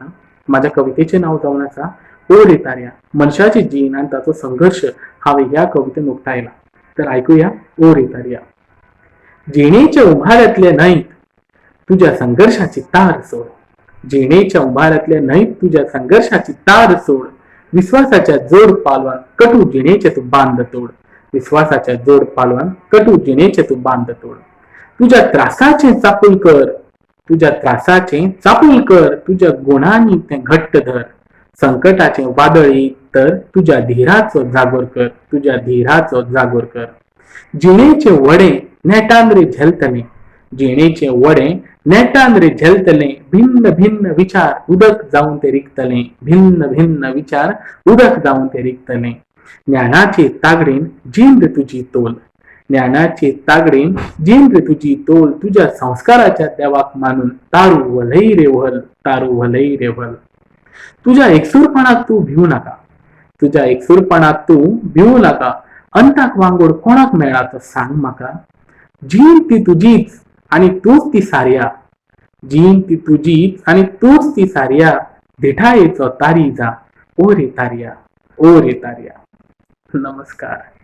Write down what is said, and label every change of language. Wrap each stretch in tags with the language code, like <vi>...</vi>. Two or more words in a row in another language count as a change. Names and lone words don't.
<kok>माझ्या कवितेचें नांव जावन आसा ओ रेतार्या. मनशाची जीण आनी ताचो संघर्श हांवें ह्या कवितेन उक्तायला. तर आयकुया ओ रेतार्या. जिणेच्या उंबाऱ्यांतले न्हंयत तुज्या संघर्षाची तार सोड. जिणेच्या उंबाऱ्यांतले न्हंयत तुज्या संघर्षाची तार सोड. विश्वासाच्या जोड पालवान कटू जिणेचे तू बांध तोड. विश्वासाच्या जोड पालवान कटू जिणेचे तू बांध तोड. तुझ्या त्रासाचे चापूल कर. तुझ्या त्रासाचे चापूल कर. तुझ्या गुणांनी ते घट्ट धर. संकटाचे वादळ येत तर तुझ्या धीराचो जागोर कर. तुझ्या धीराचो जागोर कर. जिणेचे वडे नेटान रे झेलतले. जिणेचे वडे नेटान रे झेलतले. भिन्न भिन्न विचार उदक जाऊन ते रिक्तले. भिन्न भिन्न विचार उदक जाऊन ते रिक्तले. ज्ञानाचे तागडीन जिंद तुझी तोल. ज्ञानाचे तागडीन जिंद तुझी तोल. तुझ्या संस्काराच्या देवाक मानून तारू वलई रे व्हल. तारू वलई रे व्हल. तुझ्या एकसूरपणाक तू भिवू नका. तुझ्या एकसूरपणाक तू भिवू नका. अंताक वांगोड कोणाक मेळा तो सांग म्हाका. जीण ती तुझीच आणि तूच ती साऱ्या. जीण ती तुझीच आणि तूच ती साऱ्या. धिठायेचो तारी जा ओ रे तार्या. ओ रे तार्या. नमस्कार.</kok>